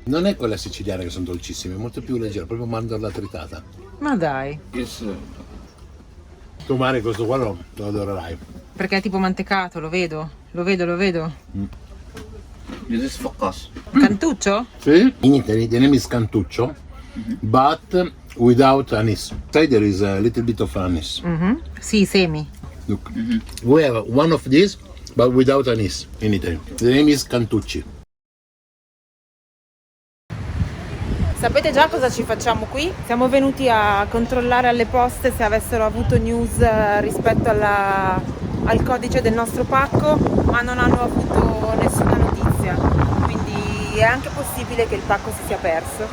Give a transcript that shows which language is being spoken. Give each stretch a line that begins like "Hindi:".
Italian: Non è quella siciliana che sono dolcissime, è molto più leggera, proprio mandorla tritata. Ma dai.
English: It's
Italian: Tu Mari questo qua lo adorerai. Perché è tipo mantecato, lo vedo. Lo vedo.
English: this is فقاس.
Italian: Cantuccio? Sì.
English: In Italy the name is cantuccio, but without anise. Inside there is a little bit of anise.
Italian: Sì, semi.
English: Look. We have one of these, but without anise in Italy. The name is cantucci.
Italian: Sapete già cosa ci facciamo qui? Siamo venuti a controllare alle poste se avessero avuto news rispetto al codice del nostro pacco, ma non hanno avuto nessuna notizia. Quindi è anche possibile che il pacco si sia perso.